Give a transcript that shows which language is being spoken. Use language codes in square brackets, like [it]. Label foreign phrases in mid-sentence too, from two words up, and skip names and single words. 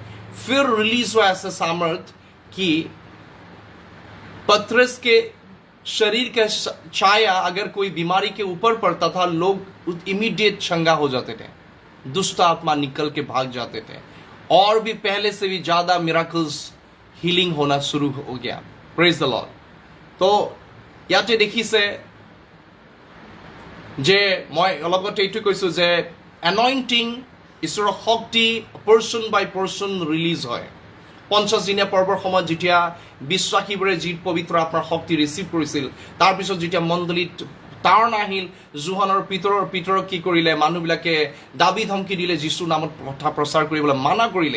[hi] फिर रिलीज हुआ ऐसा सामर्थ कि पतरस के शरीर का छाया अगर कोई बीमारी के ऊपर पड़ता था, लोग इमीडिएट चंगा हो जाते थे, दुष्ट आत्मा निकल के भाग जाते थे, और भी पहले से भी ज्यादा [en] miracles healing [hi] होना शुरू हो गया। [en] Praise the Lord. [as] तो ইয়াতে দেখিছে যে মই অলপতে এইটো কৈছো যে এনয়ন্টিং ঈশ্বৰৰ শক্তি [en] person by person release [as] হয়। 50 দিনীয়া পৰ্বৰ সময়ত যেতিয়া বিশ্বাসীবোৰে যি পবিত্ৰ আত্মাৰ শক্তি ৰিচিভ কৰিছিল, তাৰপিছত যেতিয়া মণ্ডলীত তাড়ন আহিল, জোহানৰ পিতৰক কি কৰিলে, মানুহবিলাকে দাবী ধমকি দিলে, যীশুৰ নামত কথা প্ৰচাৰ কৰিবলৈ মানা কৰিলে।